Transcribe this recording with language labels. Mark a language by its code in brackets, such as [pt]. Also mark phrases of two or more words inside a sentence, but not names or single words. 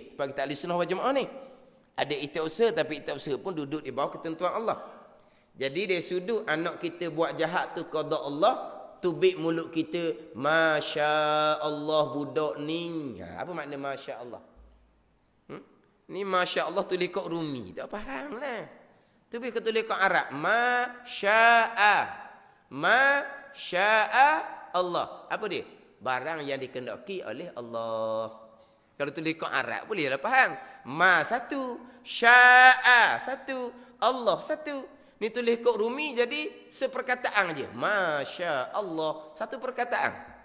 [ms] Sebab kita [ar] أهل السنة والجماعة [ms] ni, ada ikhtiar usaha, tapi ikhtiar usaha pun duduk di bawah ketentuan Allah. Jadi dari sudut anak kita buat jahat tu [ar] قضاء الله, [ms] tubik mulut kita, [ar] ما شاء الله [ms] budak ni. Apa makna [ar] ما شاء الله? [ms] Ni [ar] ما شاء الله [ms] tulis kat Rumi. Tak faham lah. Tu bi ketulis kat Arab, [ar] ما شاء الله. [ms] Apa dia? Barang yang dikehendaki oleh Allah. Kalau tulis kat Arab bolehlah faham. Ma satu, syaa satu, Allah satu. Ni tulis kat Rumi jadi seperkataan je. [ar] ما شاء الله, [ms] satu perkataan.